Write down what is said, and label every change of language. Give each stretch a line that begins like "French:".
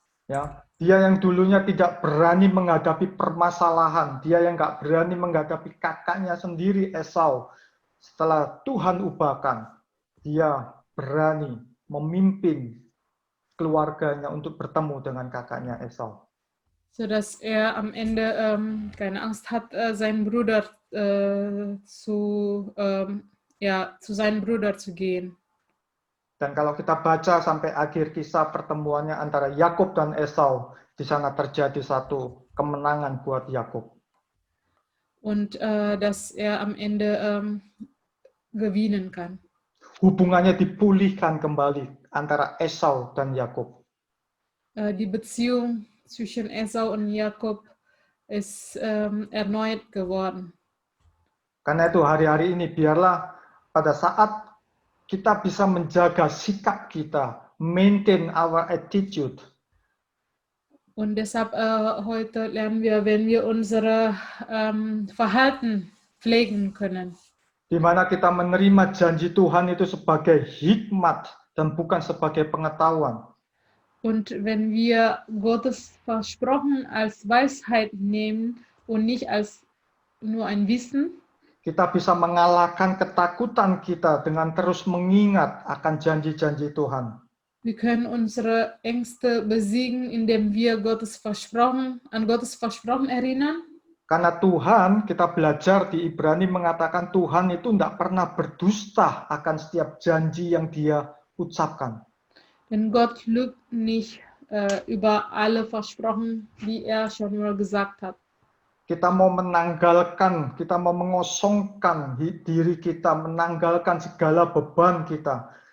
Indonesian: Ya, dia yang dulunya tidak berani menghadapi permasalahan, dia yang nggak berani menghadapi kakaknya sendiri Esau. Setelah Tuhan ubahkan, dia berani memimpin keluarganya untuk bertemu dengan kakaknya Esau.
German: Sodass er am Ende keine Angst hat, seinen Bruder zu seinem Bruder zu gehen.
Indonesian: Dan kalau kita baca sampai akhir kisah pertemuannya antara Yakub dan Esau, di sana terjadi satu kemenangan buat Yakub.
German: Und dass er am Ende gewinnen kann.
Indonesian: Hubungannya dipulihkan kembali antara Esau dan Yakub.
German: Die Beziehung zwischen Esau und Jakob ist erneut geworden.
Indonesian: Karena itu hari-hari ini biarlah pada saat kita bisa menjaga sikap kita,
English: maintain our attitude.
German: Und deshalb heute lernen wir, wenn wir unsere Verhalten pflegen können.
Indonesian: Di mana kita menerima janji Tuhan itu sebagai hikmat dan bukan sebagai pengetahuan.
German: Und wenn wir Gottes Versprochen als Weisheit nehmen und nicht als nur ein Wissen,
Indonesian: kita bisa mengalahkan ketakutan kita dengan terus mengingat akan janji-janji Tuhan.
German: Wir können unsere Ängste besiegen, indem wir an Gottes Versprochen erinnern.
Indonesian: Karena Tuhan, kita belajar di Ibrani mengatakan Tuhan itu tidak pernah berdusta akan setiap janji yang Dia ucapkan.
German: Denn Gott lügt nicht über alle Versprochen, die er schon mal gesagt hat.
Indonesian: Kita mau menanggalkan, kita mau mengosongkan diri kita, menanggalkan segala beban kita.